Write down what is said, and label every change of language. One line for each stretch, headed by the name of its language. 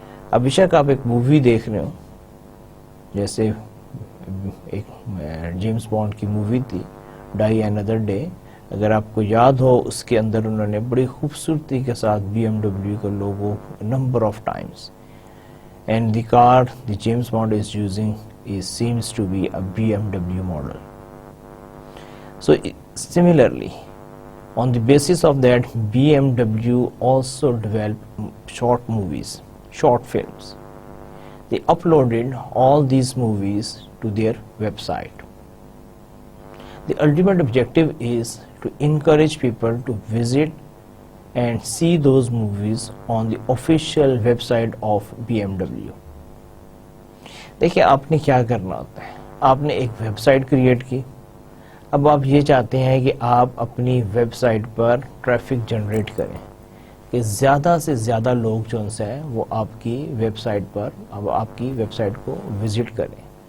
Urdu: اب بے شک آپ ایک مووی دیکھ رہے ہو، جیسے ایک جیمس بانڈ کی مووی تھی ڈائی اینادر ڈے، اگر آپ کو یاد ہو اس کے اندر انہوں نے بڑی خوبصورتی کے ساتھ BMW کا لوگو
English: Number of times, and the car the James Bond is using seems to be a BMW model. So similarly, on the basis of that, BMW also developed short movies, short films. They uploaded all these movies to their website. The ultimate objective is to encourage people to visit and see those movies on the official website of BMW.
Urdu: دیکھیں آپ نے کیا کرنا ہوتا ہے، آپ نے ایک ویب سائٹ کریٹ کی. اب آپ یہ چاہتے ہیں کہ آپ اپنی ویب سائٹ پر ٹریفک جنریٹ کریں کہ زیادہ سے زیادہ لوگ جو ان سے ہیں وہ آپ کی ویب سائٹ پر اب آپ کی ویب سائٹ کو وزٹ کریں.